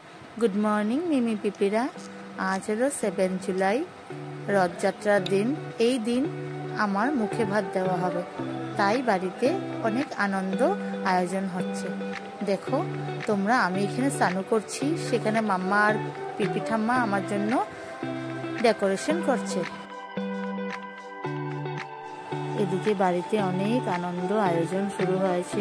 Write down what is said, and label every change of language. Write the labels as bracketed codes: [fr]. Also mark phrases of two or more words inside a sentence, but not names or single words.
[en] good morning [bn] মিমি পিপিরা। আজ হলো 7 জুলাই রথযাত্রার দিন। এই দিন আমার মুখে ভাত দেওয়া হবে, তাই বাড়িতে অনেক আনন্দ আয়োজন হচ্ছে। দেখো তোমরা, আমি এখানে স্নান করছি, সেখানে মাম্মা আর পিপি ঠাম্মা আমার জন্য ডেকোরেশন করছে। এদিকে বাড়িতে অনেক আনন্দ আয়োজন শুরু হয়েছে।